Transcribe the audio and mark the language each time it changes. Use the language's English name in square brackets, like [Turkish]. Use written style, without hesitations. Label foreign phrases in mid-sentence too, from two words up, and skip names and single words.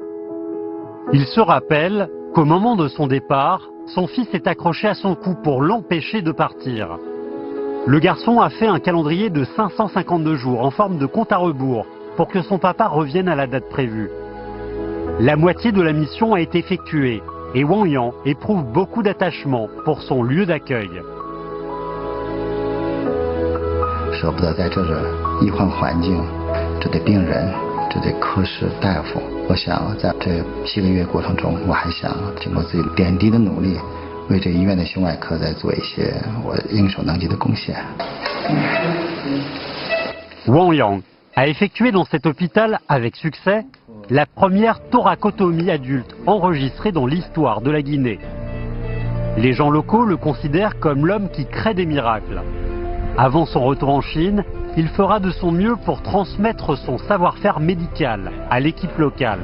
[French] Il se rappelle qu'au moment de son départ, son fils est accroché à son cou pour l'empêcher de partir. Le garçon a fait un calendrier de 552 jours en forme de compte à rebours pour que son papa revienne à la date prévue. La moitié de la mission a été effectuée et Wang Yang éprouve beaucoup d'attachement pour son lieu d'accueil. [Chinese] 舍不得在这医患环境，这对病人，这对科室大夫，我想在这7个月过程中，我还想经过自己点滴的努力，为这医院的胸外科再做一些我应手能及的贡献。 [French] Wang Yang a effectué dans cet hôpital avec succès la première thoracotomie adulte enregistrée dans l'histoire de la Guinée. Les gens locaux le considèrent comme l'homme qui crée des miracles. Avant son retour en Chine, il fera de son mieux pour transmettre son savoir-faire médical à l'équipe locale.